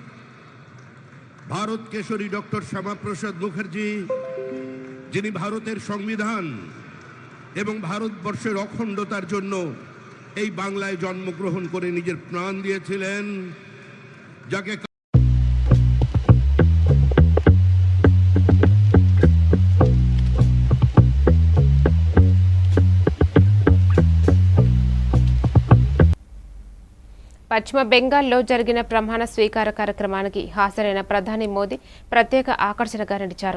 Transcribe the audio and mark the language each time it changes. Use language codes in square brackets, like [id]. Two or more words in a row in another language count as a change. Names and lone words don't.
[bn] ভারত কেশরী ডক্টর শ্যামাপ্রসাদ মুখার্জি, যিনি ভারতের সংবিধান এবং ভারতবর্ষের অখণ্ডতার জন্য এই বাংলায় জন্মগ্রহণ করে নিজের প্রাণ দিয়েছিলেন, যাকে [te] పశ్చిమ బెంగాల్లో జరిగిన ప్రమాణ స్వీకార కార్యక్రమానికి హాజరైన ప్రధాని మోదీ ప్రత్యేక ఆకర్షణగా నిలిచారు.